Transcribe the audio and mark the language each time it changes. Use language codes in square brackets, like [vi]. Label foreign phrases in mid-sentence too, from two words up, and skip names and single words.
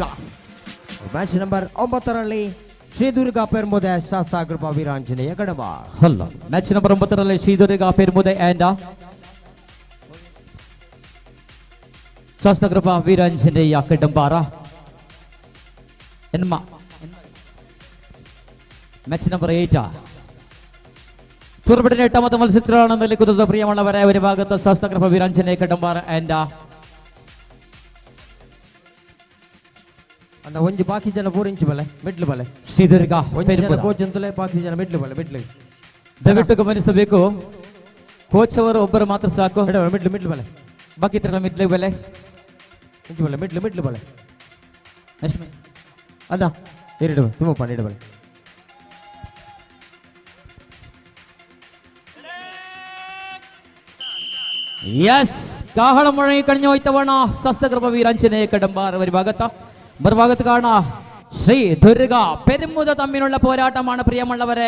[en] match number [kn] 9ರಲ್ಲಿ ಶ್ರೀದುರ್ಗ ಪೆರ್ಮುದೆ ಶಾಸ್ತಾಗ್ರಪ ವೀರಾಂಜನೇಯ ಕಡಂಬ. [en] match number [kn] 9ರಲ್ಲಿ ಶ್ರೀದುರ್ಗ ಪೆರ್ಮುದೆ ಅಂಡ್ ಶಾಸ್ತಾಗ್ರಪ ವೀರಾಂಜನೇಯ ಕಡಂಬಾರ. [en] match number [ml] 8 ടൂർണമെന്റിന്റെ 8ാമത്തെ മത്സരത്തിലാണ് നിൽക്കുന്നത് പ്രിയമുള്ളവരെ. ഒരു ഭാഗത്ത് ശാസ്ത്രകൃപ വീരാഞ്ജനേയ കടമ്പാർ ആൻഡ് [tcy] ಒಂಜಿ ಬಾಕಿ ಜನ ಪೂರಿಂಚು ಬಲೆ ಮಿಡ್ಲು ಬಲೆ ಶ್ರೀದುರ್ಗ ಒಂಜಿ ಜನ ಕೋಚ್ ಅಂತಲೇ ಬಾಕಿ ಜನ ಮಿಡ್ಲು ಬಲೆ ಮಿಡ್ಲು [kn] ದಯವಿಟ್ಟು ಗಮನಿಸಬೇಕು. ಕೋಚ್ ಅವರು ಒಬ್ಬರು ಮಾತ್ರ ಸಾಕು. [tcy] ಮಿಡ್ಲು ಮಿಡ್ಲು ಬಲೆ ಬಾಕಿ ಇತರ ಮಿಡ್ಲು ಬಲೆ ಇಂಚು ಬಲೆ ಮಿಡ್ಲು ಮಿಡ್ಲು ಬಲೆ ನೆಕ್ಸ್ಟ್ ಅದ ಎರಡು ತುಂಬ ಪಾಡಿ ಇಡು ಬಲೆ [ml] യെസ് കാഹളം മുഴങ്ങി കഴിഞ്ഞു ഇത്തവണ ശാസ്ത്രകൃപ വീരാഞ്ജനേയ കടമ്പാർ ഒരു ഭാഗത്ത് മറുഭാഗത്ത് കാണാം ശ്രീ ദുർഗ പെരുമുത തമ്മിലുള്ള പോരാട്ടമാണ് പ്രിയമുള്ളവരെ.